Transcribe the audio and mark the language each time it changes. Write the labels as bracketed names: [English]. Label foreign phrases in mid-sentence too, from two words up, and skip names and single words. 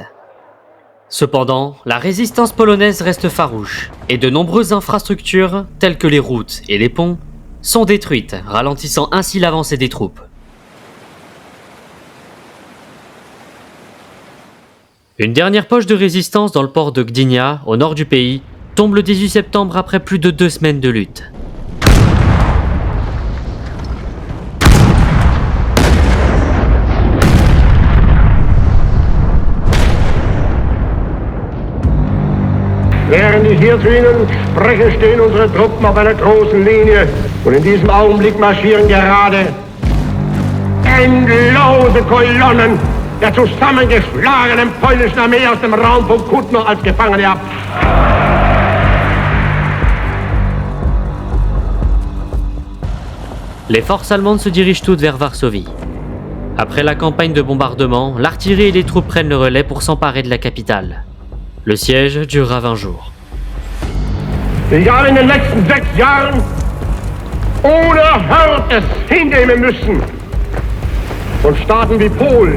[French] Cependant, la résistance polonaise reste farouche, et de nombreuses infrastructures, telles que les routes et les ponts, sont détruites, ralentissant ainsi l'avancée des troupes. Une dernière poche de résistance dans le port de Gdynia, au nord du pays, tombe le 18 septembre après plus de 2 semaines de lutte. [German] Während ich hier zu Ihnen spreche, stehen unsere Truppen auf einer großen Linie. Und in diesem Augenblick marschieren gerade endlose Kolonnen der zusammengeschlagenen polnischen Armee aus dem Raum von Kutno als Gefangene ab. [French] Les forces allemandes se dirigent toutes vers Varsovie. Après la campagne de bombardement, l'artillerie et les troupes prennent le relais pour s'emparer de la capitale. Le siège durera 20 jours. [German] Ich habe in den letzten 6 Jahren unerhört es hinnehmen müssen von Staaten wie Polen.